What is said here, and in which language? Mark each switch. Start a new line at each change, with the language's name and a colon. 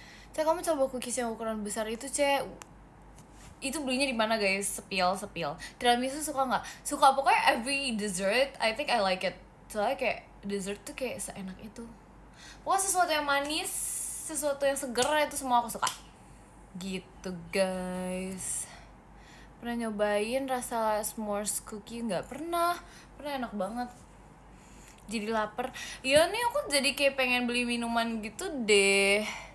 Indonesian: Cek, kamu coba cookies yang ukuran besar itu, Cek. Itu belinya di mana guys? Sepil. Tiramisu suka nggak? Suka, pokoknya
English: every dessert I think I like it.
Indonesian: Soalnya kayak dessert tuh kayak seenak itu. Pokoknya sesuatu yang manis, sesuatu yang seger, itu semua aku suka. Gitu guys. Pernah nyobain rasa s'mores cookie? Nggak pernah. Enak banget. Jadi lapar. Iya nih, aku jadi kayak pengen beli minuman gitu deh.